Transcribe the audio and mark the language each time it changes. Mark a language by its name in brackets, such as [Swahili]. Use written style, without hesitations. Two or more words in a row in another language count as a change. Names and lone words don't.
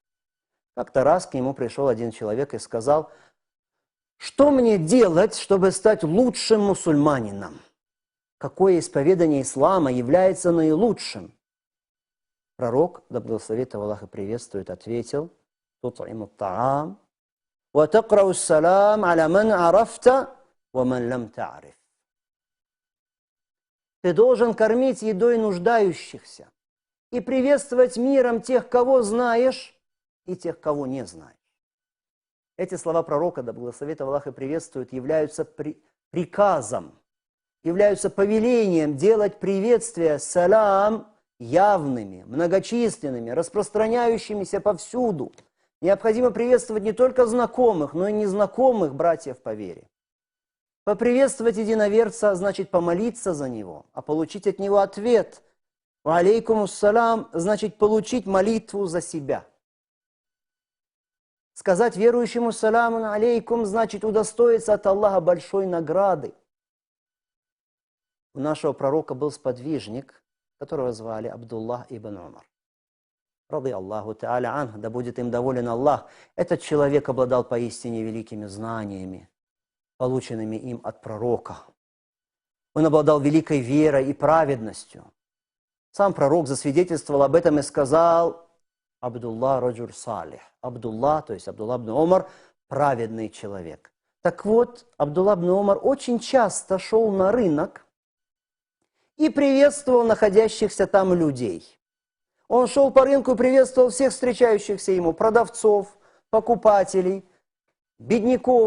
[Russian] Как-то раз к нему пришел один человек и сказал: «Что мне делать, чтобы стать лучшим мусульманином? Какое исповедание ислама является наилучшим?» Пророк, да благословит его Аллах и приветствует, ответил: [Arabic] «تطعم الطعام وتقرأ السلام على من عرفت ومن لم تعرف». [Russian] Ты должен кормить едой нуждающихся и приветствовать миром тех, кого знаешь, и тех, кого не знаешь. Эти слова пророка, да благословит его Аллах и приветствует, являются приказом, являются повелением делать приветствия салам явными, многочисленными, распространяющимися повсюду. Необходимо приветствовать не только знакомых, но и незнакомых братьев по вере. Поприветствовать единоверца значит помолиться за него, а получить от него ответ [Arabic] «وعليكم السلام» [Russian] значит получить молитву за себя. Сказать верующему [Arabic] «سلام عليكم» [Russian] значит удостоиться от Аллаха большой награды. У нашего пророка был сподвижник, которого звали Абдуллах ибн Умар. [Arabic] رضي الله تعالى عنه, [Russian] да будет им доволен Аллах. Этот человек обладал поистине великими знаниями, полученными им от пророка. Он обладал великой верой и праведностью. Сам пророк засвидетельствовал об этом и сказал: [Arabic] «عبد الله رجل صالح». [Russian] Абдуллах, то есть Абдуллах ибн Умар, праведный человек. Так вот, Абдуллах ибн Умар очень часто шел на рынок и приветствовал находящихся там людей. Он шел по рынку и приветствовал всех встречающихся ему, продавцов, покупателей, бедняков.